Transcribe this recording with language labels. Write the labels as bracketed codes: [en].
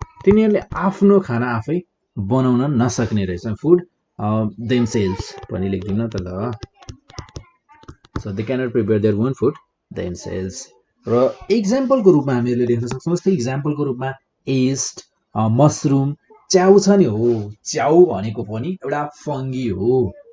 [ne] तिनीहरूले आफ्नो खाना आफै बनाउन नसक्ने रहेछ, [en] food themselves [ne] पनि लेख्दिनँ त ल। [en] So they cannot prepare their own food themselves. [ne] र इक्जाम्पलको रूपमा हामीहरूले लेख्न सक्छौँ। जस्तै इक्जाम्पलको रूपमा यीस्ट, मसरुम, च्याउ छ नि, हो च्याउ भनेको पनि एउटा फङ्गी हो।